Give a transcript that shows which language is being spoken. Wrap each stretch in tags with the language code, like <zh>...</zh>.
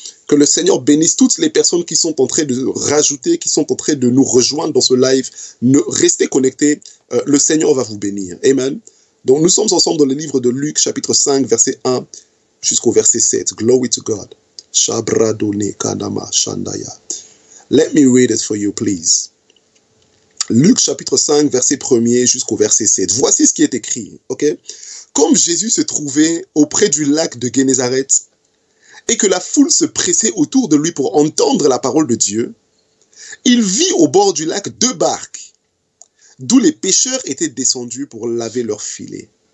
<fr>Que le Seigneur bénisse toutes les personnes qui sont en train de rajouter, qui sont en train de nous rejoindre dans ce live. Restez connectés, le Seigneur va vous bénir. Amen. Donc nous sommes ensemble dans le livre de Luc, chapitre 5, verset 1 jusqu'au verset 7.</fr> <en>Glory to God. Shabradone Kanama Shandaya. Let me read it for you, please.</en> <fr>Luc chapitre 5, verset 1er jusqu'au verset 7. Voici ce qui est écrit. Ok? Comme Jésus se trouvait auprès du lac de Génézareth et que la foule se pressait autour de lui pour entendre la parole de Dieu, il vit au bord du lac 2 barques, d'où les pêcheurs étaient descendus pour laver leurs filets.</fr>